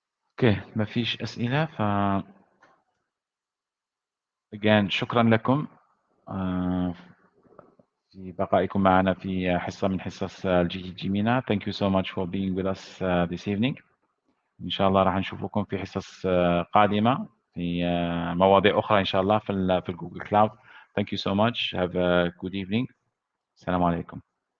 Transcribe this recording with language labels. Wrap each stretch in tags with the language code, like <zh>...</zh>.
<ar>اوكي، ما فيش أسئلة. again شكرا لكم في بقائكم معنا في حصة من حصص الجي مينا.</ar> <en>Thank you so much for being with us this evening.</en> <ar>إن شاء الله راح نشوفكم في حصص قادمة في مواضيع أخرى إن شاء الله في الجوجل كلاود.</ar> <en>Thank you so much. Have a good evening.</en> <ar>السلام عليكم.</ar>